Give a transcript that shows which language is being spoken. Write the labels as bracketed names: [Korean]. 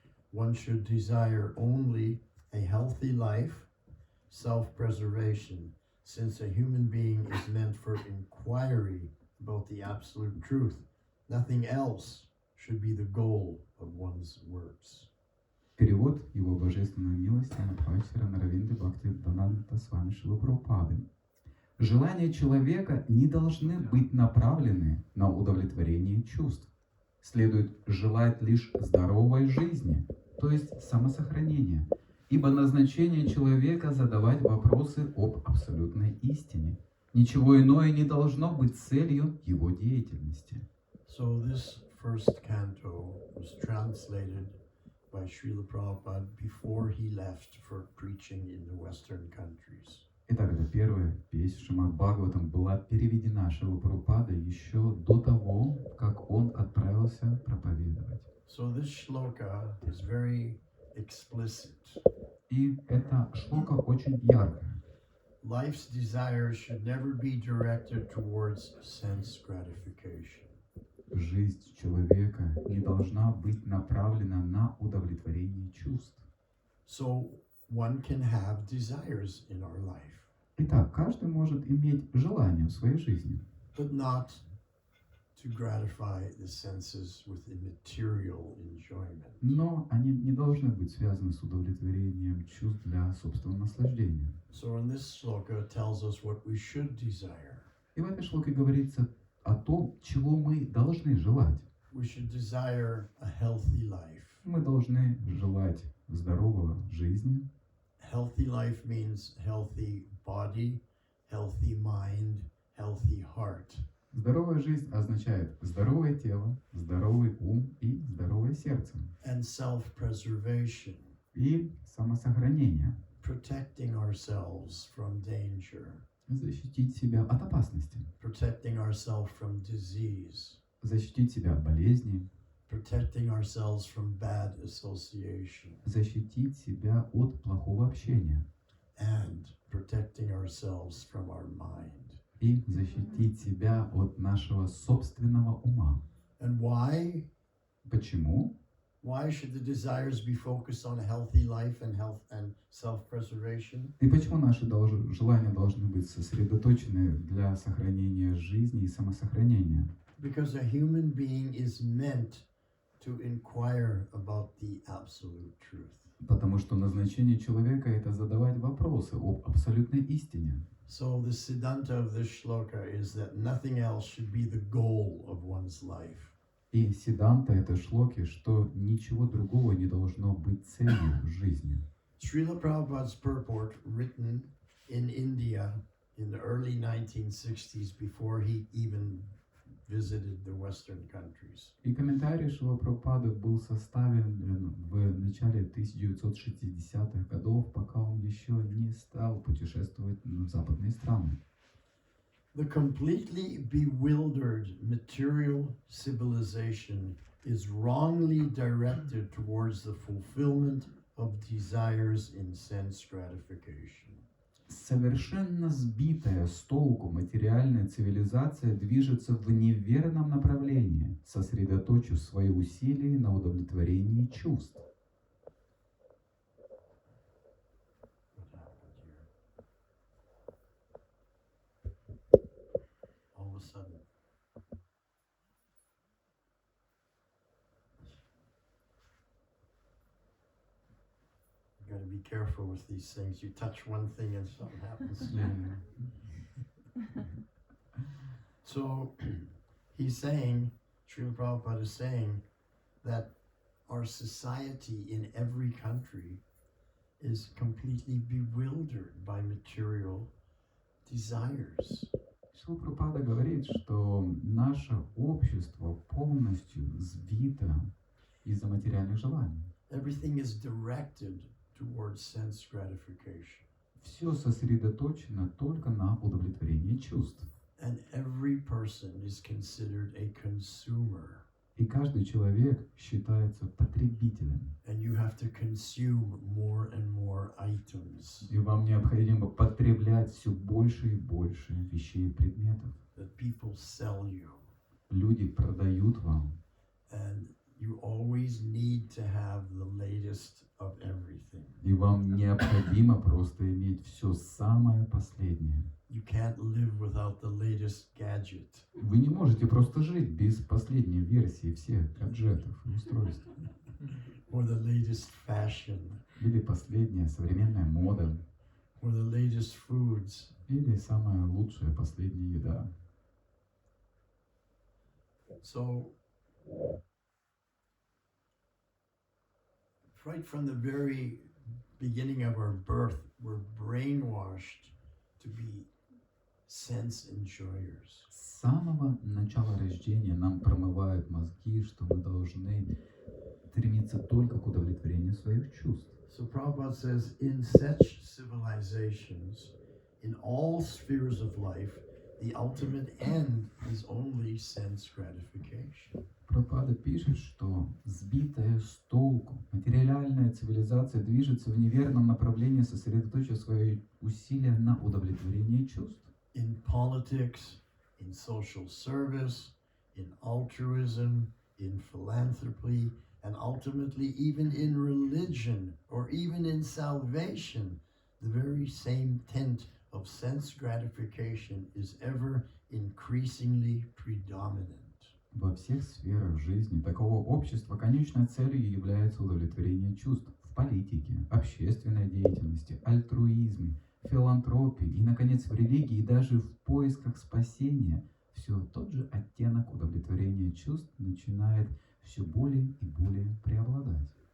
[English] One should desire only a healthy life, self-preservation, since a human being is meant for inquiry about the absolute truth. Nothing else should be the goal of one's works. [Russian] Перевод Его Божественной милости Мадхвачара Наравинды Бхактивиданта Свами Шрила Прабхупады. Желания человека не должны быть направлены на удовлетворение чувств. Следует желать лишь здоровой жизни, то есть самосохранения, ибо назначение человека задавать вопросы об абсолютной истине. Ничего иное не должно быть целью его деятельности. [English] So this first canto was translated by Srila Prabhupada before he left for preaching in the Western countries. [Russian] Итак, это первая песня Шримад Бхагаватам была переведена Шрилой Прабхупадой еще до того, как он отправился проповедовать. [English] So this shloka is very explicit. [Russian] И эта шлока очень яркая. [English] Life's desires should never be directed towards sense gratification. [Russian] Жизнь человека не должна быть направлена на удовлетворение чувств. [English] So one can have desires in our life, [Russian] Итак, каждый может иметь желание в своей жизни, [English] but not to gratify the senses with immaterial enjoyment. [Russian] но они не должны быть связаны с удовлетворением чувств для собственного наслаждения. [English] So in this shloka it tells us what we should desire. [Russian] И в этой шлоке говорится о том, чего мы должны желать. [English] We should desire a healthy life. [Russian] Мы должны желать здорового жизни. [English] Healthy life means healthy body, healthy mind, healthy heart. [Russian] Здоровая жизнь означает здоровое тело, здоровый ум и здоровое сердце. [English] And self-preservation, [Russian] И самосохранение. [English] protecting ourselves from danger, [Russian] Защитить себя от опасности. [English] protecting ourselves from disease, [Russian] Защитить себя от болезней. [English] protecting ourselves from bad association, [Russian] Защитить себя от плохого общения. [English] and protecting ourselves from our mind. [Russian] И защитить себя от нашего собственного ума. [English] And why? [Russian] Почему? [English] Why should the desires be focused on a healthy life and health and self-preservation? [Russian] И почему наши желания должны быть сосредоточены для сохранения жизни и самосохранения? [English] Because a human being is meant to inquire about the absolute truth. [Russian] Потому что назначение человека — это задавать вопросы об абсолютной истине. [English] So the siddhanta of this shloka is that nothing else should be the goal of one's life. [Russian] И сиданта этой шлоки, что ничего другого не должно быть целью в жизни. [English] Srila Prabhupada's purport, written in India in the early 1960s before he even visited the Western countries. [Russian] И комментарий Шрилы Прабхупады был составлен в начале 1960-х годов, пока он еще не стал путешествовать в западные страны. [English] The completely bewildered material civilization is wrongly directed towards the fulfillment of desires in sense gratification. [Russian] Совершенно сбитая с толку материальная цивилизация движется в неверном направлении, сосредоточив свои усилия на удовлетворении чувств. [English] All of a sudden, careful with these things. You touch one thing and something happens. So he's saying, Srila Prabhupada is saying that our society in every country is completely bewildered by material desires. [Russian] Шрила Прабхупада говорит, что наше общество полностью сбито из-за материальных желаний. [English] Everything is directed towards sense gratification. [Russian] Все сосредоточено только на удовлетворении чувств. [English] And every person is considered a consumer. [Russian] И каждый человек считается потребителем. [English] And you have to consume more and more items [Russian] И вам необходимо потреблять все больше и больше вещей и предметов. [English] that people sell you. [Russian] Люди продают вам. [English] And you always need to have the latest of everything. [Russian] И вам необходимо просто иметь все самое последнее. [English] You can't live without the latest gadget. [Russian] Вы не можете просто жить без последней версии всех гаджетов и устройств. [English] Or the latest fashion. [Russian] Или последняя современная мода. [English] Or the latest foods. [Russian] Или самая лучшая последняя еда. [English] So, right from the very beginning of our birth, we're brainwashed to be sense enjoyers. [Russian] С самого начала рождения нам промывают мозги, что мы должны стремиться только к удовлетворению своих чувств. [English] So Prabhupada says, in such civilizations, in all spheres of life, the ultimate end is only sense gratification. [Russian] Прабхупада пишет, что сбитая с толку материальная цивилизация движется в неверном направлении, сосредоточив свои усилия на удовлетворении чувств. [English] In politics, in social service, in altruism, in philanthropy, and ultimately even in religion or even in salvation, the very same tent of sense gratification is ever increasingly predominant. [Russian] Во всех сферах жизни такого общества конечной целью является удовлетворение чувств в политике, общественной деятельности, альтруизме, филантропии и, наконец, в религии и даже в поисках спасения. Все тот же оттенок удовлетворения чувств начинает все более и более преобладать.